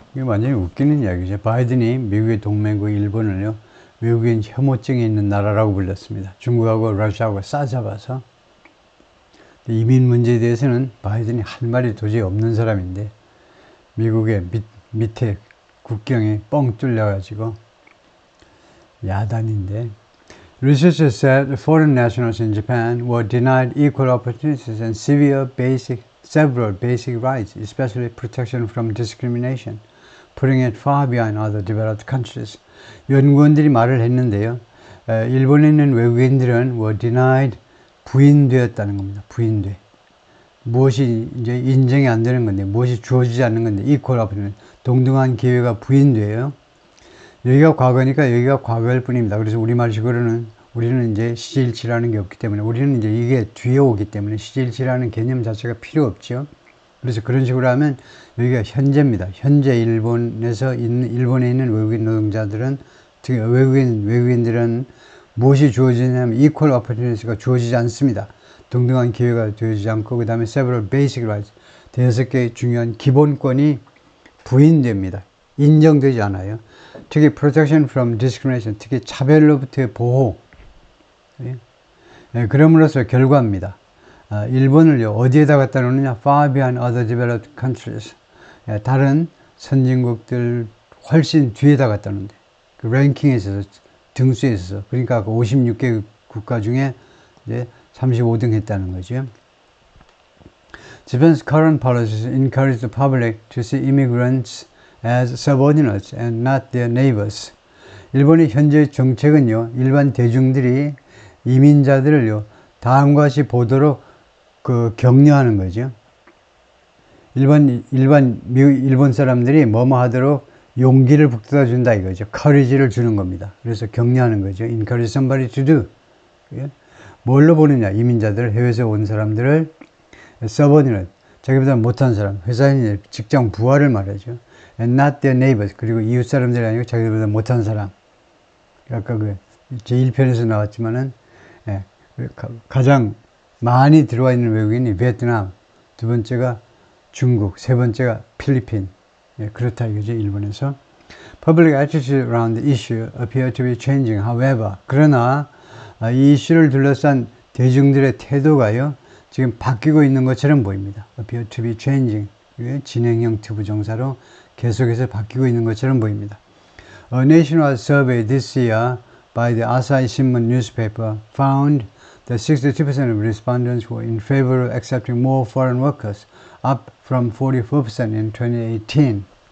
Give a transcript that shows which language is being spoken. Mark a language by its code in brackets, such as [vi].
[ko] 이게 완전히 웃기는 이야기죠. 바이든이 미국의 동맹국 일본을요, 외국인 혐오증이 있는 나라라고 불렀습니다. 중국하고 러시아하고 싸잡아서. 이민 문제에 대해서는 바이든이 할 말이 도저히 없는 사람인데, 미국의 밑에 국경에 뻥 뚫려가지고, 야단인데, [en] Researchers said foreign nationals in Japan were denied equal opportunities and several basic rights, especially protection from discrimination, putting it far behind other developed countries. [ko] 연구원들이 말을 했는데요. 일본에 있는 외국인들은 [en] were denied, [ko] 부인되었다는 겁니다. 부인돼. 무엇이 이제 인정이 안 되는 건데, 무엇이 주어지지 않는 건데, [en] equal opportunity, [ko] 동등한 기회가 부인돼요. 여기가 과거니까 여기가 과거일 뿐입니다. 그래서 우리말식으로는 우리는 이제 시제일치라는 게 없기 때문에 우리는 이제 이게 뒤에 오기 때문에 시제일치라는 개념 자체가 필요 없죠. 그래서 그런 식으로 하면 여기가 현재입니다. 현재 일본에 있는 외국인 노동자들은, 특히 외국인들은 무엇이 주어지냐면 [en] equal opportunities [ko] 가 주어지지 않습니다. 동등한 기회가 주어지지 않고, 그 다음에 [en] several basic rights, [ko] 5개의 중요한 기본권이 부인됩니다. 인정되지 않아요. 특히 [en] protection from discrimination, [ko] 특히 차별로부터의 보호. 예, 그럼으로써 결과입니다. 일본을요, 어디에다 갖다 놓느냐? [en] far behind other developed countries. [ko] 예, 다른 선진국들 훨씬 뒤에다 갖다 놓는데. 그 랭킹에 있어서, 등수에 있어서. 그러니까 그 56개 국가 중에 이제 35등 했다는 거죠. [en] Japan's current policies encourage the public to see immigrants as subordinates and not their neighbors. [ko] 일본의 현재 정책은요, 일반 대중들이 이민자들을요, 다음과 같이 보도록 격려하는 거죠. 일본 사람들이 뭐뭐 하도록 용기를 북돋아 준다 이거죠. courage를 주는 겁니다. 그래서 격려하는 거죠. [en] encourage somebody to do. [ko] 뭘로 보느냐? 이민자들, 해외에서 온 사람들을 subordinate, 자기보다 못한 사람, 회사인, 직장 부하를 말하죠. [en] And not their neighbors. [ko] 그리고 이웃 사람들이 아니고 자기들보다 못한 사람. 아까 제1편에서 나왔지만은, 예, 가장 많이 들어와 있는 외국인이 베트남, 두 번째가 중국, 세 번째가 필리핀. 예, 그렇다 이거죠, 일본에서. [en] Public attitude around the issue appear to be changing. [ko] However, 그러나 이 이슈를 둘러싼 대중들의 태도가요, 지금 바뀌고 있는 것처럼 보입니다. [en] appear to be changing. [ko] 진행형 투부정사로 계속해서 바뀌고 있는 것처럼 보입니다. [en] A nationwide survey this year by the Asahi Shimbun newspaper found that 62% of respondents were in favor of accepting more foreign workers, up from 44% in 2018.